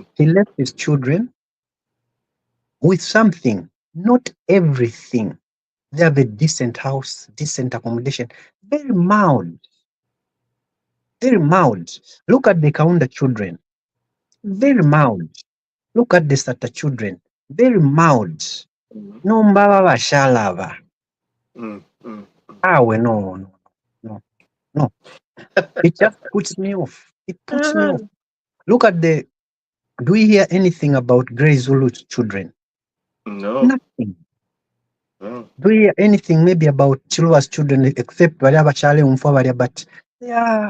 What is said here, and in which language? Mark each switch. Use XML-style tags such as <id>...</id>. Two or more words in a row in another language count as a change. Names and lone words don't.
<en>He left his children with something, not everything. They have a decent house, decent accommodation, very mild, very mild. Look at the Kaunda children, very mild. Look at the Sata children, very mild. Mm.</en> <bem>No mbaba bashalava. Mm. Mm.</bem> <en>No, no. It just puts me off. It puts me off. Look at do we hear anything about Grey Zulu's children? No, Nothing. no. Do we hear anything maybe about Chilua's children except Bariaba Chale Umfabaria, but they are,</en>